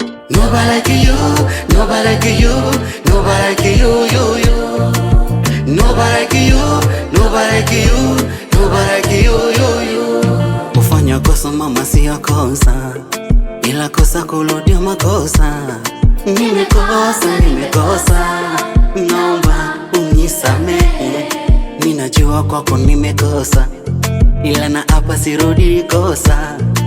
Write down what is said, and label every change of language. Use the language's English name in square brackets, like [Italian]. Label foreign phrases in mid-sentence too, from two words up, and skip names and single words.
[English] Nobody like you, nobody like you, nobody like you, you, you. Nobody like you, nobody like you, nobody like you, you, you. [Swahili] Kufanya kosa mama siyo kosa, ila kosa kurudia makosa. Nimekosa, nimekosa, naomba unisamehe. Ninajua kwako nimekosa, ila na hapa sirudi kosa.